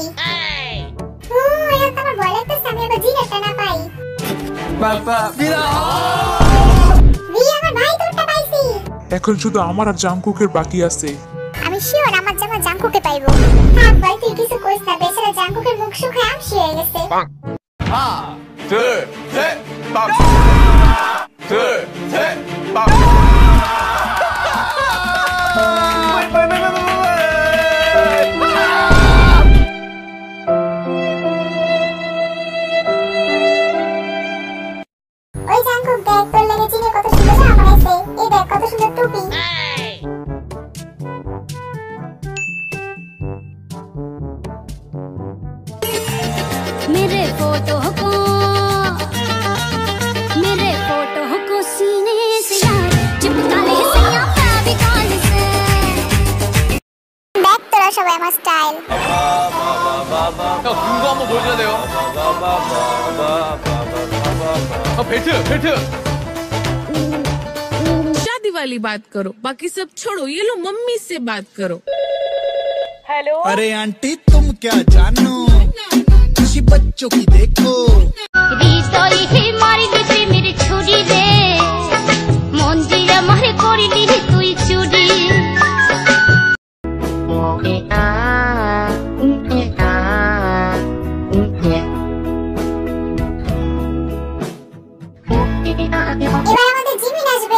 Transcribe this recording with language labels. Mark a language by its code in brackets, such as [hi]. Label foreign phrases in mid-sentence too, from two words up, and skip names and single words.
[bn] ও এখন আমার ভয় লাগতেছে আমি আবার জিনেরটা না পাই। বাবা বিরা আমার ভাই তোরটা পাইছি। এখন শুধু আমার আর জাংকুকের বাকি আছে। আমি শিওর আমার জামা জাংকুকে পাইবো। থাক ভাই তুই কিছু কইস না, বেচারা জাংকুকের মুখ শুকায় আমশি হয়ে গেছে। [ko] 둘, 셋, 빡! 둘, 셋, 빡! [bn] ওই জাংকুক দেখ তোর লাগে জিনে কত সুন্দর জামা বানাইছে। এই দেখ কত সুন্দর টুপি। [hi] मेरे फोटो को सीने से यार चिपका ले सैया फेविकॉल से। [bn] দেখ তোরা সবাই আমার স্টাইল। [ko] 형, 군거 한번 보여줘야 돼요. 벨트, 벨트! [hi] शादी वाली बात करो, बाकी सब छोड़ो, ये लो मम्मी से बात करो। हेलो। अरे आंटी तुम क्या जानो, किसी बच्चों की देखो। [bn] হৃদয় হে মারি দিতে মেরে ছুরি রে, মন দিয়ে আমারে করিলি তুই চুরি। এবার আমাদের জিমিন আসবে।